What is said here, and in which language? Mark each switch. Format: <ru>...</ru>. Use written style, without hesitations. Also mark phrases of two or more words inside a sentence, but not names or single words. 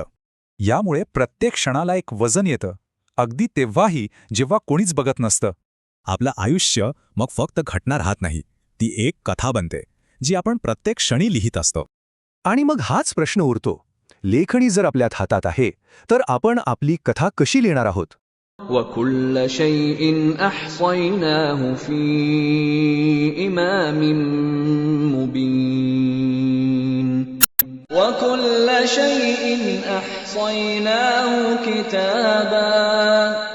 <mr>यामुळे प्रत्येक क्षणाला एक वजन येतं, अगदी तेव्हाही जेव्हा कोणीच बघत नसतं. आपलं आयुष्य मग फक्त घटना राहत नाही, ती एक कथा बनते जी आपण प्रत्येक क्षणी लिहित असतो. आणि मग हाच प्रश्न उरतो, लेखणी जर आपल्यात हातात आहे तर आपण आपली कथा कशी लिहिणार आहोत?</mr> <ar>وَكُلَّ شَيْءٍ أَحْصَيْنَاهُ فِي إِمَامٍ مُّبِينٍ وَكُلَّ شَيْءٍ أَحْصَيْنَاهُ كِتَابًا</ar>